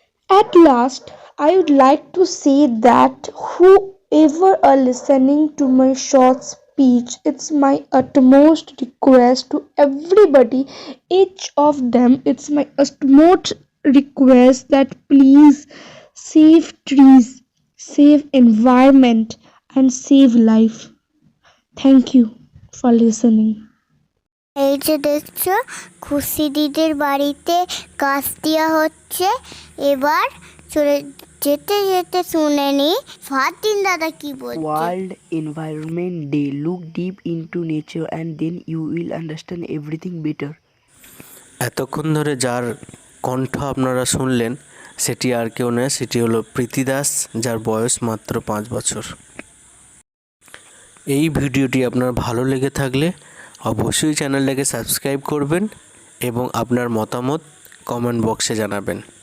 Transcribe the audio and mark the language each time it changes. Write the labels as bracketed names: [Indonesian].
[English] At last, I would like to say that whoever are listening to my short speech, it's my utmost request to everybody, each of them, it's my utmost request that please save trees, save environment and save life. Thank you for listening. [Bangla] এই যে দেখছো খুশি দিদির বাড়িতে গাছ দেওয়া হচ্ছে, এবার চলে যেতে যেতে শুনে নি ফাতিন দাদা কি বলছে। [English] World Environment Day. Look deep into nature and then you will understand everything better. [Bangla] এতক্ষণ ধরে যার কণ্ঠ আপনারা শুনলেন সেটি আর কেউ নয়, সেটি হলো প্রীতি দাস, যার বয়স মাত্র 5 বছর। এই ভিডিওটি আপনার ভালো লেগে থাকলে অবশ্যই চ্যানেলটাকে সাবস্ক্রাইব করবেন এবং আপনার মতামত কমেন্ট বক্সে জানাবেন।